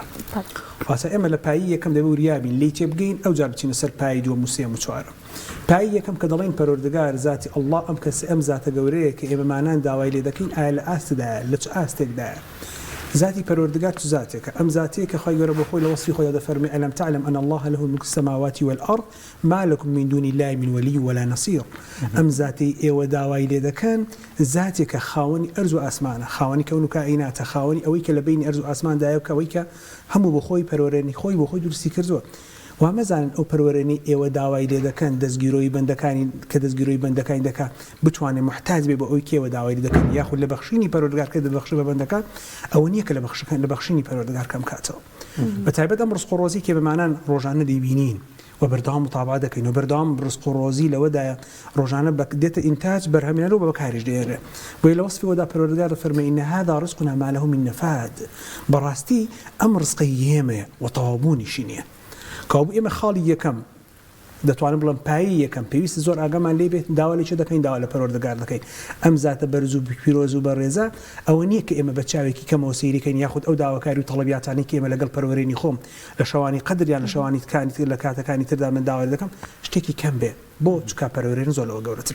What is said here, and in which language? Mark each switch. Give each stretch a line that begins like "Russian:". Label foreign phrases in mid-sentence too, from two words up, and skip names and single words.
Central Kurdish: واسە ئێمە لە پایی یەکەم دەبێ وریابین لێی تێبگەین ئەو جار بچینە سەر پایی دووەم و سێم و چوارەم. پایی یەکەم کە دەڵێن پەروەردگار زاتی ئەڵڵا ئەم کەس ئەم زاتە گەورەیە کە ئێمەمانان داوای لێ دەکەین ئایا لە ئاستدایە لە چ ئاستێکدایە. ذاتي پەروەردگار تو ذاتێکە ئەم زاتەیە کە خی گەورە بە خۆی لە وەصفی خۆیدا دەفەرمێ
Arabic: ئەلەم تعلم أن الله له ملك السماوات والأرض ما لكم من دون الله من ولي ولا نصير.
Central Kurdish: ئەم زاتی ئێوە داوای لێ دەکەن زاتێکە خاوەنی ئەرز و ئاسمانە، خاوەنی کەون و کائیناتە، خاوەنی ئەوەی کە لە بینی ئەرز و ئاسماندایە کە ئەوەی کە هەموو بە خۆی پەروەرێنی خۆی بۆ خۆی درستی کردووە. وامەزانن ئەو پەروەرێنی ئێوە داوای لێ دەکەن دەستگیرۆی بەندەکانی کە دەستگیرۆی بەندەکانی دەکات بتوانێت محتاج بێ بە ئەوی کێوە داوای لێ دەکەن یاخود لە بەخشینی پەروەردگار کە دەبەخشێ بە بەندەکان ئەوە نییە کە لە بەخشینی پەروەردگار کەم کاتەوە. بەتایبەت ئەم ڕزق و ڕۆزی کە بەمانان ڕۆژانە دەیبینین و بەردەوام متابعە دەکەین و بەردەوام ڕزق و ڕۆزی لەوەدایە ڕۆژانە دێتە ئینتاج بەرهەمێنەر و بەکاریش دێنێ. بۆیە لە وەصفیەوەدا پەروەردگار دەفەرمێ
Arabic: ئین هذا رزقنا ما له من نفاد.
Central Kurdish: بەڕاستی ئەم ڕزقی ئێمەیە و تەوابوونیشی نییە. کابوو ئێمە خاڵی یەکەم دەتوانم بڵم پایی یەکەم پێویستە زۆر ئاگامان لێ بێت داوا لێ چ دەکەین داوا لە پەروەردگار دەکەین. ئەم زاتە بەرز و پیرۆز و بەڕێزە ئەوە نییە کە ئێمە بە چاوێکی کەمەوە سەیریکەین یاخود ئەو داواکاری و تەڵەبیاتانی کە ئێمە لەگەڵ پەروەرێنی خۆم لە شەوانی قەدریان لە شەوانی لە کاتەکانی تردا من داوا دەکەم شتێکی کەم بێ بۆ چکا پەروەرێن زۆرەوە گەورەترە.